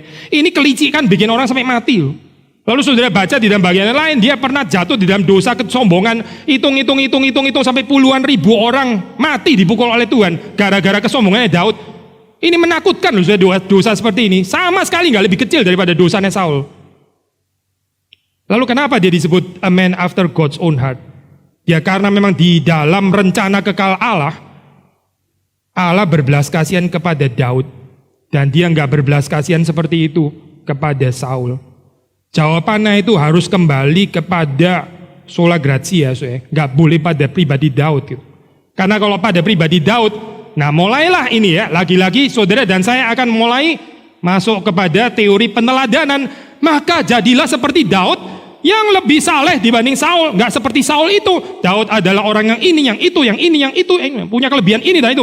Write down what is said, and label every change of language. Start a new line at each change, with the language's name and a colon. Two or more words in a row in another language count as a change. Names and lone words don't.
Indonesian: Ini kelicikan bikin orang sampai mati loh. Lalu saudara baca di dalam bagian lain, dia pernah jatuh di dalam dosa kesombongan, hitung sampai puluhan ribu orang mati dipukul oleh Tuhan gara-gara kesombongannya Daud. Ini menakutkan loh dosa seperti ini. Sama sekali nggak lebih kecil daripada dosanya Saul. Lalu kenapa dia disebut
English: a man after God's own heart?
Indonesian: Ya karena memang di dalam rencana kekal Allah, Allah berbelas kasihan kepada Daud, dan dia nggak berbelas kasihan seperti itu kepada Saul. Jawabannya itu harus kembali kepada
Latin: sola gratia,
Indonesian: nggak boleh pada pribadi Daud gitu. Karena kalau pada pribadi Daud, nah mulailah ini ya, lagi-lagi saudara dan saya akan mulai masuk kepada teori peneladanan. Maka jadilah seperti Daud yang lebih saleh dibanding Saul. Nggak seperti Saul itu, Daud adalah orang yang ini, yang itu, yang ini, yang itu, punya kelebihan ini dan itu.